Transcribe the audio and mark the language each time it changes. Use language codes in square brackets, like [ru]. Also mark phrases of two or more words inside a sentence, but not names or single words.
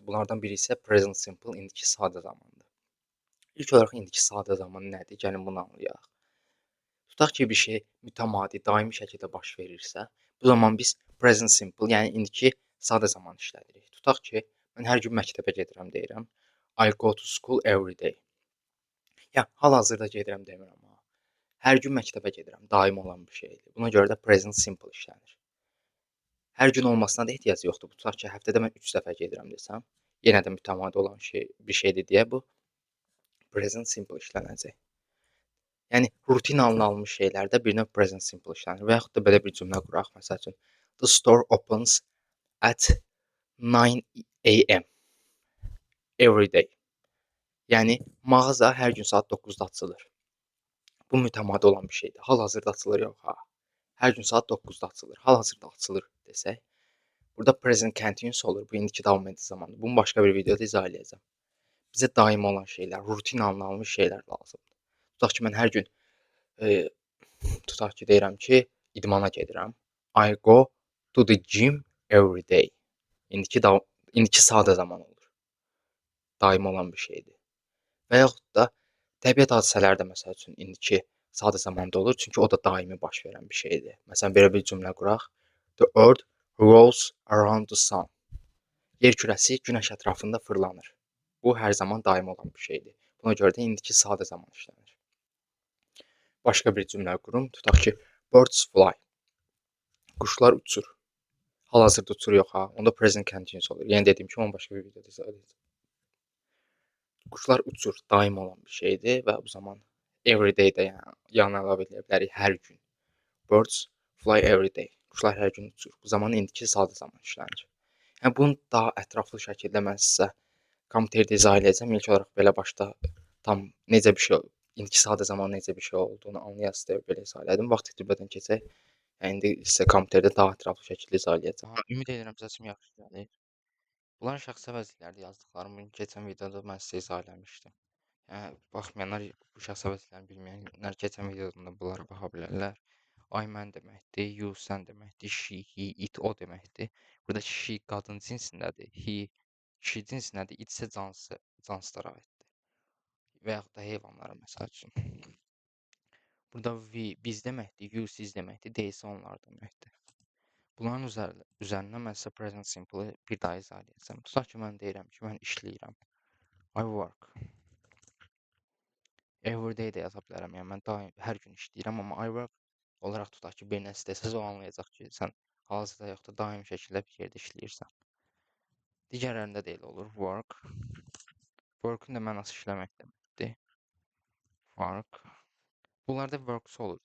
[az] Bunlardan biri isə [en] present simple, [az] indiki sadə zamandır. İlk olaraq indiki sadə zaman nədir? Gəlin bunu anlayaq. Tutaq ki, bir şey mütəmadi, daimi şəkildə baş verirsə, bu zaman biz [en] present simple, [az] yəni indiki sadə zaman işlədirik. Tutaq ki, mən hər gün məktəbə gedirəm deyirəm. [en] I go to school every day. [az] Ya, hal-hazırda gedirəm demirəm amma. Hər gün məktəbə gedirəm, daim olan bir şeydir. Buna görə də [en] present simple [az] işlənir. Hər gün olmasına da ehtiyac yoxdur. Tutaq ki, həftədə mən 3 dəfə gedirəm desəm, yenə də mütəmadi olan bir şeydir deyə bu [en] present simple [az] işlənəcək. Yəni rutin halına alınmış şeylərdə bir növ [en] present simple [az] işlənir. Və yaxud da belə bir cümlə quraq, məsəl üçün, [en] the store opens at 9 a.m. every day. [az] Yəni mağaza hər gün saat 9-da açılır. Bu mütəmadi olan bir şeydir. Hal-hazırda açılır yox ha. Hər gün saat 9-da açılır. Hal-hazırda açılır desək, burada [en] present continuous [az] olur. Bu indiki davam edici zamandır. Bunu başqa bir videoda izah edəcəm. Bizə daimi olan şeylər, rutin halına alınmış şeylər lazımdır. Tutaq ki, mən hər gün tutaq ki, deyirəm ki, idmana gedirəm. [en] I go to the gym every day. [az] İndiki sadə zaman olur. Daimi olan bir şeydir. Və yaxud da təbiət hadisələri də məsəl üçün indiki sadə zamanda olur, çünki o da daimi baş verən bir şeydir. Məsələn, belə bir cümlə quraq. [en] The earth rolls around the sun. [az] Yer kürəsi günəş ətrafında fırlanır. Bu hər zaman daimi olan bir şeydir. Buna görə də indiki sadə zaman işlənir. Başqa bir cümlə qurum. Tutaq ki, [en] birds fly. [az] Quşlar uçur. Hal-hazırda uçur yox ha. Onda [en] present continuous [az] olur. Yəni dediyim kimi, onu başqa bir videoda izah edəcəm. Quşlar uçur, daim olan bir şeydir və bu zaman [en] every day [az] də yanına əlavə edə bilərik, hər gün. [en] Birds fly every day. [az] Quşlar hər gün uçur. Bu zaman indiki sadə zaman işlənir. Yəni bunu daha ətraflı şəkildə mən sizə kompüterdə izah edəcəm. İlk olaraq belə başda tam necə bir şey, indiki sadə zaman necə bir şey olduğunu anlayasınız deyə belə izah elədim. Vaxt itirmədən keçək. Yəni indi sizə kompüterdə daha ətraflı şəkildə izah edəcəm. Ümid edirəm səsim yaxşı gəlir. Bunlar şəxsi əvəzliklərdir yazdıqlarımı. Keçən videoda mən sizə izah eləmişdim. Yəni, baxmayanlar, bu şəxsi əvəzliklərini bilməyənlər keçən videoda bunlara baxa bilərlər. I mən deməkdir, you sən deməkdir, [en] she, he, it [az] o deməkdir. Burada she qadın cinsindədir, he kişi cinsindədir, it isə cansılara aiddir. Və yaxud da heyvanlara məsəl üçün. Burada we biz deməkdir, you siz deməkdir, they isə onlar deməkdir. Bunların üzərindən mən sizə [en] present simple- [az] ı bir daha izah edəcəm. Tutaq ki, mən deyirəm ki, mən işləyirəm. [en] I work. Every day [az] də yaza bilərəm. Yəni mən daim hər gün işləyirəm, amma [en] I work [az] olaraq tutaq ki, bir nəsə desəz o anlayacaq ki, sən hal-hazırda yox da daimi şəkildə bir yerdə işləyirsən. Digərlərində də elə olur. Work. Work-ün də mənası işləmək deməkdir. Work. Bunlarda works olur.